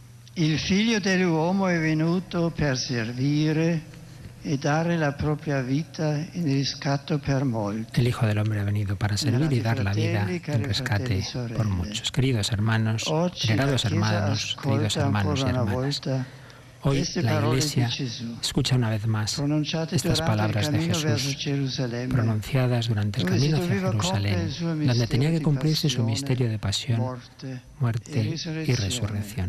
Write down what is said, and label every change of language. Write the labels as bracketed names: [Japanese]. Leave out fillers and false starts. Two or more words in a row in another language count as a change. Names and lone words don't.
[Italian] Il figlio dell'uomo è venuto per servire e dare la propia vita in riscatto per molti. [Spanish] El Hijo del Hombre ha venido para servir y dar la vida en rescate por muchos. Queridos hermanos, venerados hermanos, queridos hermanos y hermanas, hoy la Iglesia escucha una vez más estas palabras de Jesús, pronunciadas durante el camino hacia Jerusalén, donde tenía que cumplirse su misterio de pasión, muerte y resurrección.